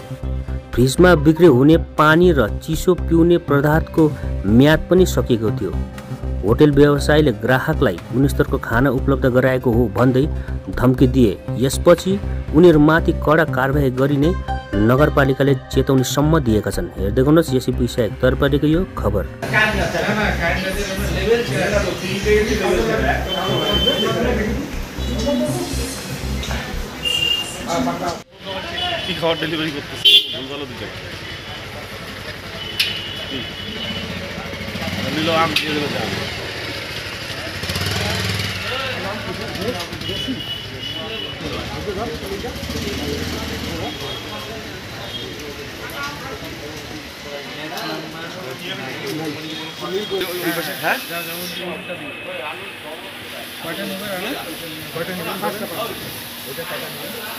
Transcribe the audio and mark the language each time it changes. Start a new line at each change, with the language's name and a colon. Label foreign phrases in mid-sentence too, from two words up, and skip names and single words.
Nepali: फ्रिजमा बिक्री हुने पानी र चिसो पिउने पदार्थको म्याद पनि सकिएको थियो। होटल व्यवसायीले ग्राहकलाई गुणस्तरको खाना उपलब्ध गराएको हो भन्दै धम्की दिए। यसपछि उनीहरूमाथि कडा कारबाही गरिने नगरपालिकाले चेतावनीसम्म दिएका छन्। हेर्दै गर्नुहोस् यसै विषयक तर्फदेखि यो खबर।
Bangla: কি খাবার ডেলিভারি করতেছে ভালো দিকে নিলো আম দিয়ে দেবে দাম হ্যাঁ কয়টা নেবে না কয়টা নেবে পাঁচটা ওটা টাকা নেবে